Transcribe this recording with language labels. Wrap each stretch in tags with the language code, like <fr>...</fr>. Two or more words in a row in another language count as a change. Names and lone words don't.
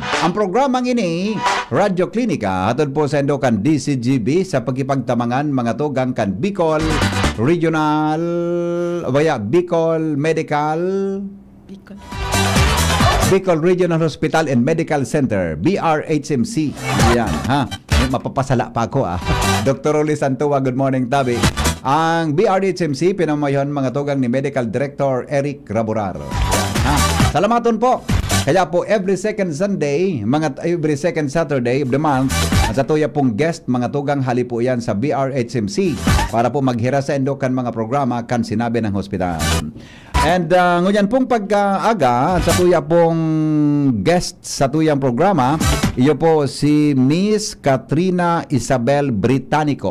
<bik>Ang programang ini, Radyo Klinika, hatod po sa Endokan DCGB sa pagkipagtamangan mga tugang kan Bicol Regional, Bicol Medical, Bicol Regional Hospital and Medical Center, BRHMC. Yan, mapapasala pa ako Dr. Rolly Santua,</bik> <en>good morning,</en> <bik>Tabi. Ang BRHMC, pinamayon mga tugang ni Medical Director Eric Raburar. Salamaton po. Kaya po,</bik> <en>every second Saturday of the month,</en> <bik>sa tuya pong guest, mga tugang hali po yan sa BRHMC para po maghira sa endokan mga programa kan sinabi ng hospital. And ngunyan pong pag-aga sa tuya pong guest sa tuyang programa, iyo po si Miss Katrina Isabel Britannico.</bik>